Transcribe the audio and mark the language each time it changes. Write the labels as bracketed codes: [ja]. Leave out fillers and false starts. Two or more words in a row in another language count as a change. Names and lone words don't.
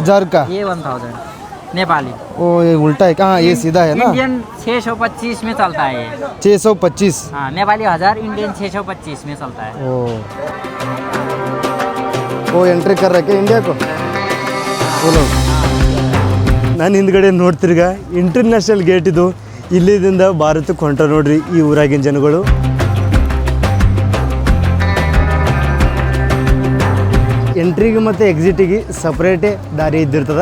[hi] 1000 का? ये 1000 नेपाली. ओ ये उल्टा है. कहाँ ये सीधा है ना? इंडियन 625 में चलता है ये. 625. हाँ, नेपाली 1000, इंडियन 625 में चलता है. वो एंट्री कर रखे इंडिया को बोलो. [kn] ನಾನು ಹಿಂದ್ಗಡೆ ನೋಡ್ತಿರ್ಗ [en] international gate [kn] ಇದು. ಇಲ್ಲಿಂದ ಭಾರತಕ್ಕೆ ಹೊಂಟ ನೋಡ್ರಿ ಈ ಊರಾಗಿನ ಜನಗಳು. ಎಂಟ್ರಿಗೆ ಮತ್ತು ಎಕ್ಸಿಟಿಗೆ ಸಪ್ರೇಟೇ ದಾರಿ ಇದ್ದಿರ್ತದೆ.